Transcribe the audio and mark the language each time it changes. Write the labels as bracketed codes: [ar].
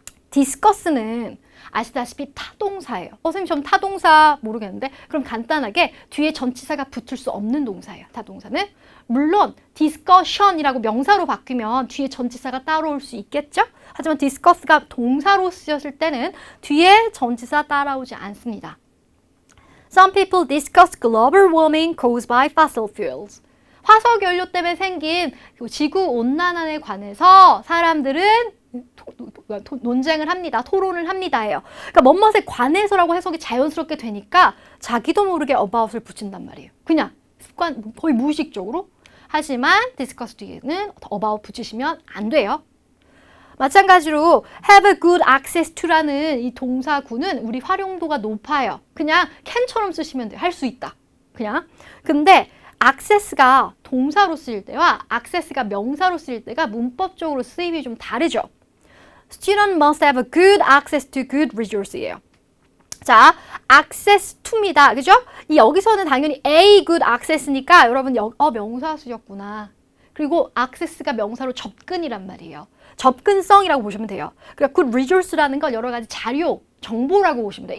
[ko] 디스커스는 아시다시피 타동사예요. 선생님 전 타동사 모르겠는데 그럼 간단하게 뒤에 전치사가 붙을 수 없는 동사예요. 타동사는. 물론 discussion이라고 명사로 바뀌면 뒤에 전치사가 따라올 수 있겠죠? 하지만 discuss가 동사로 쓰였을 때는 뒤에 전치사 따라오지 않습니다. [en] Some people discuss global warming caused by fossil fuels. [ko] 화석연료 때문에 생긴 지구온난화에 관해서 사람들은 논쟁을 합니다. 토론을 합니다예요. 그러니까 뭐뭇에 관해서라고 해석이 자연스럽게 되니까 자기도 모르게 about을 붙인단 말이에요. 그냥 습관 거의 무의식적으로. 하지만 discuss 뒤에는 about 붙이시면 안 돼요. 마찬가지로 have a good access to라는 이 동사구는 우리 활용도가 높아요. 그냥 can처럼 쓰시면 돼요. 할 수 있다. 그냥. 근데 access가 동사로 쓰일 때와 access가 명사로 쓰일 때가 문법적으로 쓰임이 좀 다르죠. [en] Student must have a good access to good resource예요. [ko] 자, access to입니다. 그죠? 이 여기서는 당연히 a good access니까 여러분 명사 쓰셨구나. 그리고 access가 명사로 접근이란 말이에요. 접근성이라고 보시면 돼요. 그러니까 good resource라는 건 여러 가지 자료, 정보라고 보시면 돼요.